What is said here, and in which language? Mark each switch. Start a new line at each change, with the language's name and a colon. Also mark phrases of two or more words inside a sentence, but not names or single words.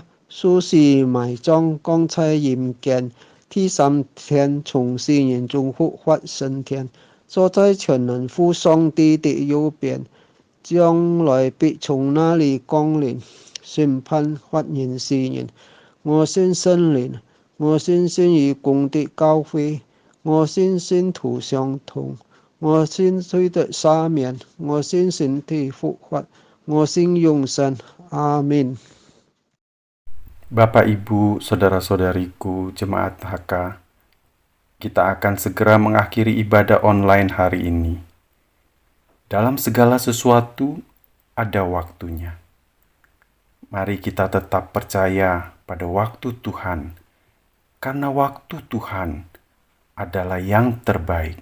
Chinese: 受死埋葬，降在陰間，第三天從死人中復活升天，坐在全能父上帝的右邊，將來必從那裡降臨，審判活人死人。我信聖靈，我信信義公的教會，我信信徒相通，我信罪的赦免，我信身體復活，我信永生。阿們。
Indonesian: Bapak, Ibu, Saudara-saudariku, Jemaat HK, kita akan segera mengakhiri ibadah online hari ini. Dalam segala sesuatu ada waktunya. Mari kita tetap percaya pada waktu Tuhan, karena waktu Tuhan adalah yang terbaik.